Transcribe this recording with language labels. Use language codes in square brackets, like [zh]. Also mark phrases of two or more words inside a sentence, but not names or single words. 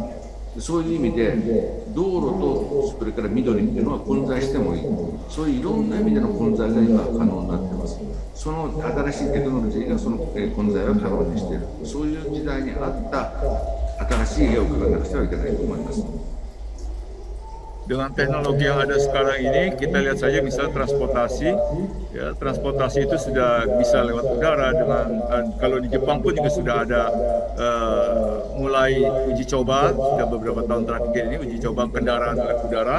[ja] そういう意味で道路とそれから緑っていうのは混在してもいい、そういういろんな意味での混在が今可能になっています。その新しいテクノロジーがその混在を可能にしている、そういう時代に合った新しい絵を描かなくてはいけないと思います。 [id] Dengan teknologi yang ada sekarang ini, kita lihat saja misalnya transportasi, ya, transportasi itu sudah bisa lewat udara. Kalau di Jepang pun juga sudah ada mulai uji coba, sudah beberapa tahun terakhir ini uji coba kendaraan lewat udara.